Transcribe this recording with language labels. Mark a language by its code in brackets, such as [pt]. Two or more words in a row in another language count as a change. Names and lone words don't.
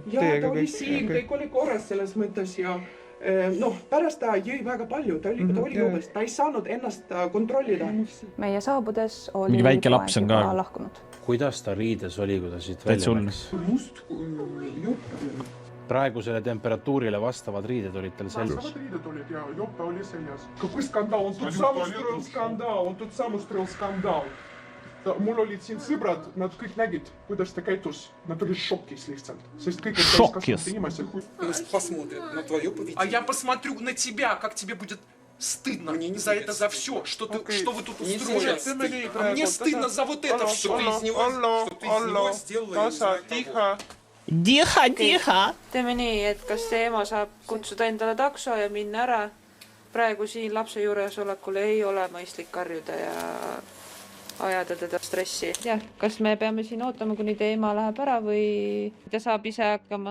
[et] Ja ta oli siin, kõik oli korras selles mõttes ja pärast ta jõi väga palju, ta oli jõudes, ta ei saanud ennast kontrollida. Meie saabudes oli mingi väike laps on ka lahkunud. Kuidas ta riides oli, kui ta siit välja läks? Must jupp. Praegusele temperatuurile vastavad riided olid tal seljas. Vastavad riided olid ja joppa oli seljas. [ru] Какой скандал? Он тут сам устроил скандал. [et] Mul olid siin sõbrad, nad kõik nägid, kuidas ta käitus. Nad olid šokis lihtsalt. Sest kõik šokis. [ru] А я посмотрю на тебя, как тебе будет стыдно за это, за все, что вы тут устроили. А мне стыдно за вот это все. Tiha. [et] Teeme nii, et kas see ema saab kutsuda endale takso ja minna ära. Praegu siin lapse juures olekul ei ole mõistlik karjuda ja ajada teda stressi. Jah, kas me peame siin ootama, kuni teie ema läheb ära või ta saab ise hakkama?